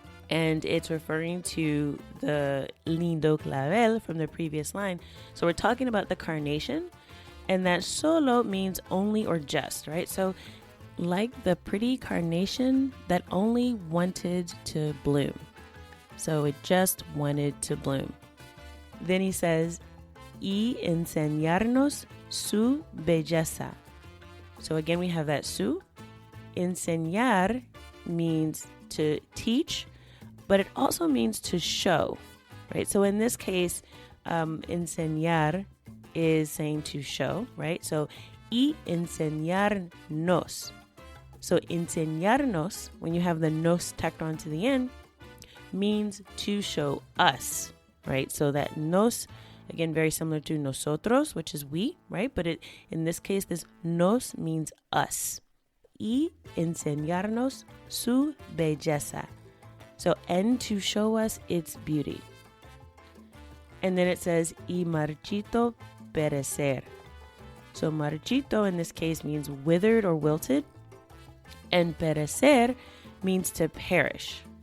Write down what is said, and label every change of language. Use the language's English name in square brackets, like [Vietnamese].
[English] And it's referring to the [Spanish] lindo clavel [English] from the previous line. So we're talking about the carnation. And that solo means only or just, right? So like the pretty carnation that only wanted to bloom. So it just wanted to bloom. Then he says, [Spanish] y enseñarnos su belleza. [English] So again, we have that su. Enseñar means to teach, but it also means to show, right? So in this case, enseñar is saying to show, right? So, [Spanish] y enseñarnos. [English] So, enseñarnos, when you have the nos tacked on to the end, means to show us, right? So that nos, again, very similar to nosotros, which is we, right? But in this case, this nos means us. [Spanish] Y enseñarnos su belleza. [English] So, and to show us its beauty. And then it says, [Spanish] y marchito perecer. [English] So marchito in this case means withered or wilted, and perecer means to perish.